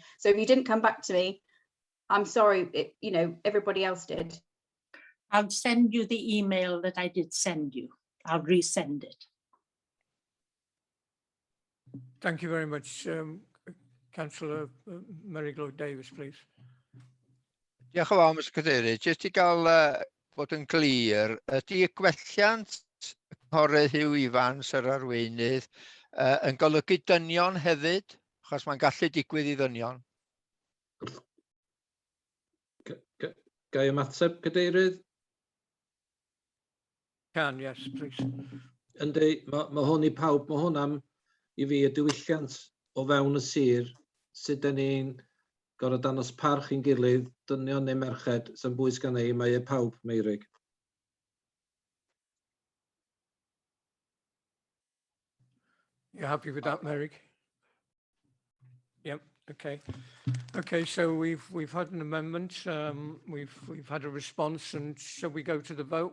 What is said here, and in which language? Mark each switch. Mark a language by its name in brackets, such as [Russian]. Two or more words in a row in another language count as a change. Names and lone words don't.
[English] So if you didn't come back to me, I'm sorry, everybody else did. I'll send you the email that I did send you. I'll resend it. Thank you very much. Councillor Mary Lloyd Davis, please. [Welsh] Diolch yn fawr, Mr Cadeirydd. Jyst i gael bod yn glir, ydy y gwelliant cynghorydd Hugh Evans yr arweinydd yn golygu dynion hefyd, achos mae'n gallu digwydd i ddynion. Ga i ymateb, Cadeirydd? [English] Can, yes, please. [Welsh] Yndi, mae hwn i pawb, mae hwn am i fi y diwylliant o fewn y sir, sut da ni'n gorfod danos parch i'n gilydd, dynion neu merched, sy'n bwys gan ei, mae e pawb, Meirig. [English] You're happy with that, Merrick? Yep. Okay. Okay. So we've had an amendment. We've had a response, and shall we go to the vote?